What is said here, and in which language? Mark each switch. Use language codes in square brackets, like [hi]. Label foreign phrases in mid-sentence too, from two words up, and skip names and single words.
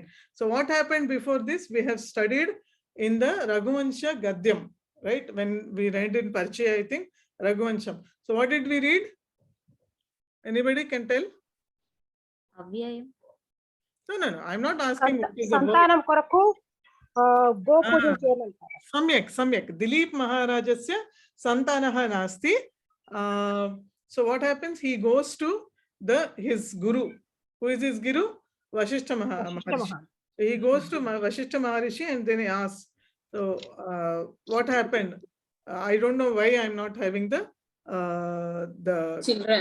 [en] So what happened before this? We have studied in the Raghuvansha Gadyam, right? When we read in Parichaya, I think, Raghuvansham. So what did we read? Anybody can tell? అవ్యయం. No. I'm not asking what is the word. [te] సంతానం కొరకు గోపూజం చేయమంటారు. [en] Samyak. [sa] दिलीप महाराजस्य सन्तानः नास्ति. [en] So what happens? He goes to his guru. Who is his guru? Vasishtha Maharishi. He goes to Vasishtha Maharishi and then he asks, so what happened? I don't know why I'm not having the Children.